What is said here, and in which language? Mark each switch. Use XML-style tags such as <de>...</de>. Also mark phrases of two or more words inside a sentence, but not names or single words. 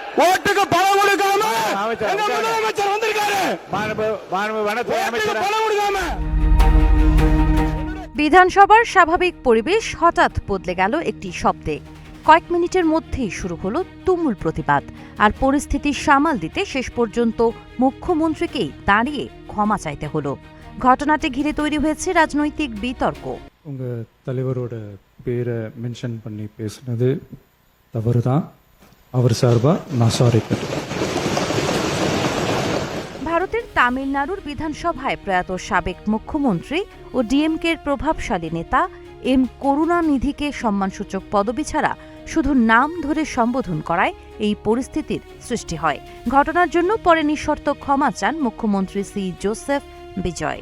<ta>ஓட்டுக்கு பணம் கொடுக்காம எங்க முதலமைச்சர் வந்திருக்காரு. ஓட்டுக்கு பணம் கொடுக்காம</ta> <bn>বিধানসভার স্বাভাবিক পরিবেশ হঠাৎ বদলে গেল একটি শব্দে। কয়েক মিনিটের মধ্যেই শুরু হলো তুমুল প্রতিবাদ। আর পরিস্থিতি সামাল দিতে শেষ পর্যন্ত মুখ্যমন্ত্রীকেই দাঁড়িয়ে ক্ষমা চাইতে হলো। ঘটনাটি ঘিরে তৈরি হয়েছে রাজনৈতিক বিতর্ক।</bn> <ta>உங்க தலைவரோட பேரை மென்ஷன் பண்ணி பேசுனது தவறுதான். அவர் சார்பா நான் சாரி கேட்டேன்।</ta> <bn>ভারতের তামিলনাড়ুর বিধানসভায় প্রয়াত সাবেক মুখ্যমন্ত্রী ও ডিএমকের প্রভাবশালী নেতা এম করুণানিধিকে সম্মানসূচক পদবি ছাড়া শুধু নাম ধরে সম্বোধন করায় এই পরিস্থিতির সৃষ্টি হয়। ঘটনার জন্য পরে নিঃশর্ত ক্ষমা চান মুখ্যমন্ত্রী সি জোসেফ বিজয়।</bn>